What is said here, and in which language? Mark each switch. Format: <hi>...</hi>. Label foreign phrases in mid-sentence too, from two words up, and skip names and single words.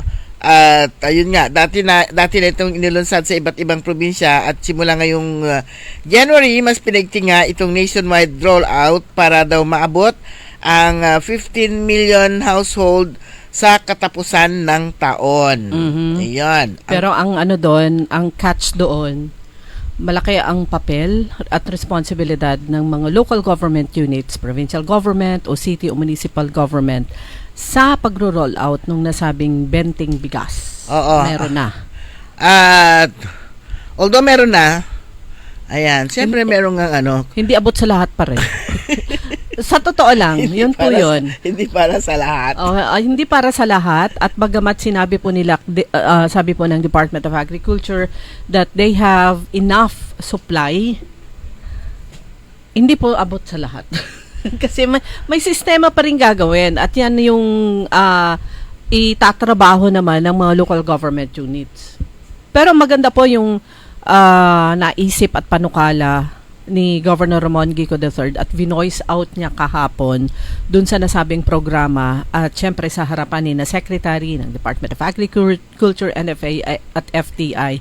<tl>At ayun nga, dati na itong inilunsad sa iba't ibang probinsya at simula ngayong January, mas pinigting nga itong nationwide rollout para daw maabot ang 15 million household sa katapusan ng taon. Ayan. Pero ang ano doon, ang catch doon, malaki ang papel at responsibilidad ng mga</tl> <en>local government units, provincial government</en> <tl>o city o</tl> <en>municipal government</en> <tl>sa pagro-roll out nung nasabing benting bigas. Oo. Meron na. At although meron na, ayan, siyempre meron nga Hindi abot sa lahat pa rin. Sa totoo lang, yun po yun. Hindi para sa lahat. Hindi para sa lahat at bagamat sinabi po nila, sabi po ng Department of Agriculture</tl> <en>that they have enough supply,</en> <tl>hindi po abot sa lahat. Kasi may sistema pa rin gagawin at yan yung itatrabaho naman ng mga</tl> <en>local government units.</en> <tl>Pero maganda po yung naisip at panukala ni Governor Ramon Gico III at vinoice out niya kahapon dun sa nasabing programa at syempre sa harapan ni na Secretary ng Department of Agriculture, NFA at FTI.</tl>